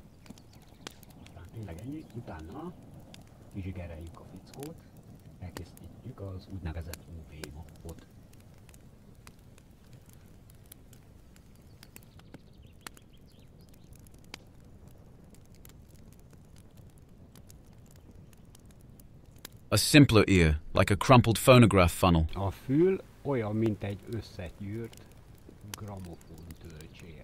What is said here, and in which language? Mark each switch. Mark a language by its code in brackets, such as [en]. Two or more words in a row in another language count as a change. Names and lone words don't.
[hu] Utána vizsgáljuk a fickót, elkészítjük az úgynevezett UV mappot. [en] A simpler ear, like a crumpled phonograph funnel. [hu] A fül olyan, mint egy összegyűrt gramofon tölcsér.